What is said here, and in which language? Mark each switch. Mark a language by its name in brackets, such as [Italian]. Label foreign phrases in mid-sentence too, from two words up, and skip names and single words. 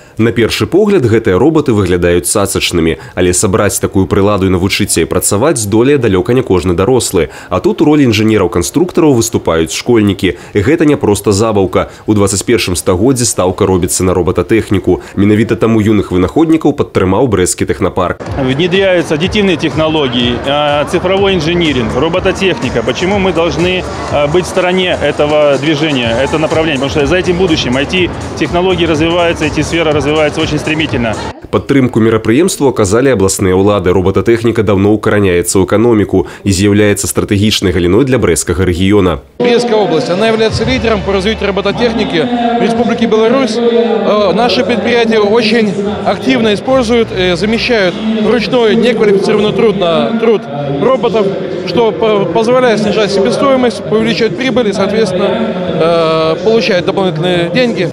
[Belarusian] На першы погляд гэтыя роботы выглядаюць цацачнымі, але сабраць такую прыладу і навучыцца і працаваць здолее далёка не кожны дарослы. А тут у ролі інжынераў-канструктараў выступаюць школьнікі. Гэта не проста забаўка. У 21 стагоддзі стаўка робіцца на роботатэхніку. Менавіта таму юных вынаходнікаў падтрымаў брэсцкі тэхнапарк. [Russian] Внедряются аддитивные технологии, цифровой инжиниринг, робототехника. Почему мы должны быть в стороне этого движения, это направление? Потому что за этим будущим IT-технологии развиваются, IT-сфера развивается очень стремительно. [Belarusian] Падтрымку мерапрыемству аказалі абласныя ўлады. Роботатэхніка даўно укараняецца ў эканоміку и з'яўляецца стратэгічнай галіной для Брестскага региона. [Russian] Брестская область, она является лидером по развитию робототехники в Республике Беларусь. Наши предприятия очень активно используют, замещают ручной неквалифицированный труд на труд роботов, что позволяет снижать себестоимость, увеличивать прибыль и, соответственно, получать дополнительные деньги.